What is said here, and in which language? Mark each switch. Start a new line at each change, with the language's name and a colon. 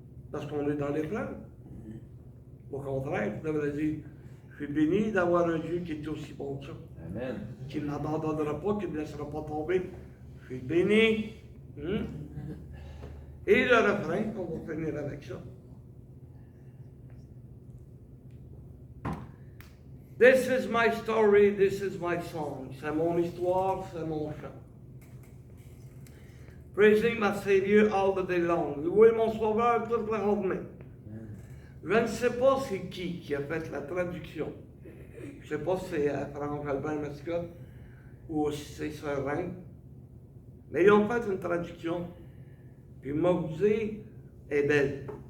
French: Parce qu'on est dans l'épreuve. Au contraire, tu devrais dire, je suis béni d'avoir un Dieu qui est aussi bon que ça. Amen. Qui ne m'abandonnera pas, qui ne me laissera pas tomber. Je suis béni. Et le refrain, on va finir avec ça.
English: This is my story, this is my song.
French: C'est mon histoire, c'est mon chant.
English: Praising my Savior all the day long.
French: Louez mon Sauveur toute la journée. Je ne sais pas c'est qui a fait la traduction. Je ne sais pas si c'est Franck Albin Mascotte ou si c'est Sœur Reine. Mais ils ont fait une traduction. Puis Maudit est belle.